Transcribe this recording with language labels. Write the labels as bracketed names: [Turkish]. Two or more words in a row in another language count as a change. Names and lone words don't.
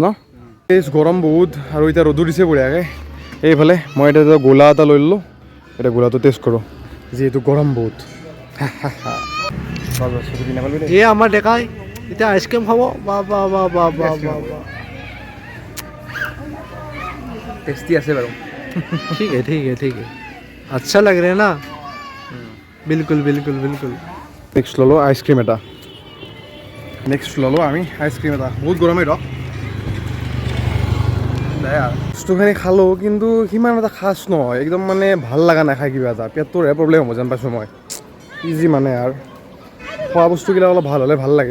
[Assamese] এই গৰম বহুত, আৰু এতিয়া ৰ'দো দিছে বঢ়িয়াকৈ। এইফালে মই এতিয়া গোলা এটা লৈ ল'লোঁ, এতিয়া গোলাটো টেষ্ট কৰোঁ, যিহেতু গৰম বহুত। এই আমাৰ ডেকাই এতিয়া আইচক্ৰীম খাব। টেষ্টি আছে বাৰু। [Hindi] ठीक है अच्छा लग रहा है ना? बिल्कुल। [Assamese] নেক্সট ল'লোঁ আইচক্ৰীম এটা। বহুত গৰমেই ৰখ বস্তুখিনি খালোঁ, কিন্তু সিমান এটা খাচ নহয়, একদম মানে ভাল লগা নাই খাই। কিবা এটা পেটটোৰহে প্ৰব্লেম হ'ব যেন পাইছোঁ মই। ইজি মানে আৰু খোৱা বস্তুবিলাক অলপ ভাল হ'লে ভাল লাগে।